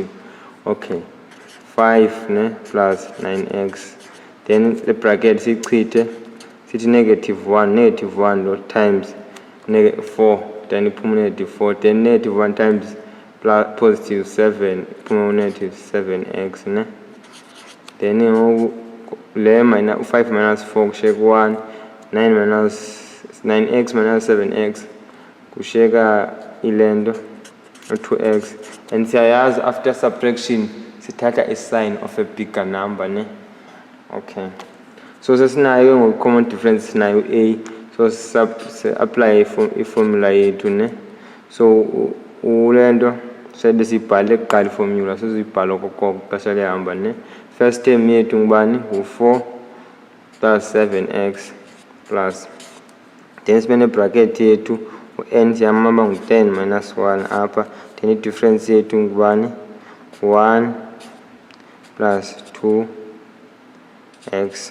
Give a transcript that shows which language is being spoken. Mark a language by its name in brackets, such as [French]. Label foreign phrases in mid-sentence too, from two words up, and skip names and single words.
[Xhosa] Okay, 5 ne plus 9x, then le bracket siyichithe sithi -1 lo times 4, then iphume -4, then -1 [English] times plus positive [Xhosa] 7 iphume -7x ne. Then le u-5 minus 4 kushiyeka 1, 9x minus 7x kushiyeka ile nto u-2x. [English] And siyayazi after subtraction sithatha a-sign of a bigger number ne. [Xhosa] Okay, so sesinayo ngoku- [English] common difference [Xhosa] sinayo A, so si-apply iformula yethu ne. So le nto sabe siyibhale kuqala iformula, sesiyibhala okokoko xesha lihamba ne. [English] First term [Xhosa] yethu ngubani? Ngu-4 plus 7x plus, then sibe ne-bracket yethu u-n siyamaba ngu-10 minus 1 apha, then i-difference yethu ngubani? 1 plus 2x.